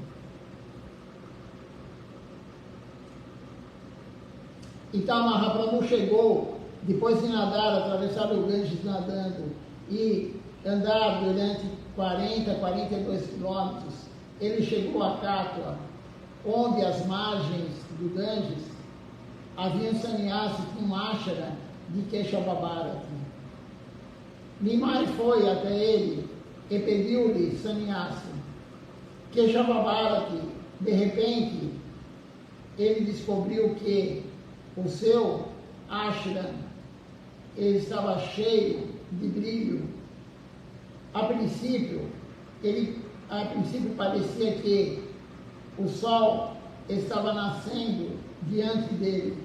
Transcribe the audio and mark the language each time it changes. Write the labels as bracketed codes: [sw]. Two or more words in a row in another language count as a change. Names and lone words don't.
[pt] Então Mahaprabhu chegou, depois de nadar, atravessar o Ganges nadando e andar durante 42 quilômetros, ele chegou a Katwa, onde as margens do Ganges havia um sannyasi com um ashram de Keshava Bharati. Nimai foi até ele e pediu-lhe sannyasa. Keshava Bharati, de repente, ele descobriu que o seu ashram ele estava cheio de brilho. A princípio parecia que o sol estava nascendo diante dele.